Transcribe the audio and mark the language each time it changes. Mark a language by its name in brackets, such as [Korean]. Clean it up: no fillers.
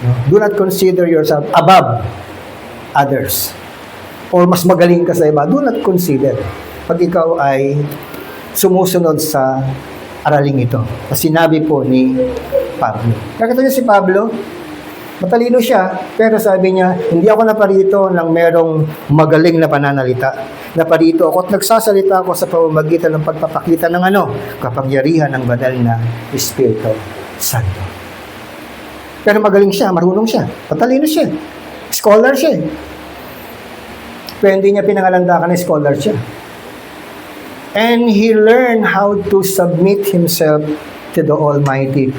[English] Do not consider yourself above others. [Filipino] Or mas magaling ka sa iba, [English] do not consider. [Filipino] Pag ikaw ay sumusunod sa araling ito. Na sinabi po ni Pablo. Nakita niyo si Pablo? Matalino siya, pero sabi niya, hindi ako naparito ng merong magaling na pananalita. Naparito ako at nagsasalita ako sa pamamagitan ng pagpapakita ng kapangyarihan ng banal na Espiritu Santo. Pero magaling siya, marunong siya, matalino siya, scholar siya. Pero hindi niya pinangalandakan na scholar siya. [English] And he learned how to submit himself to the Almighty.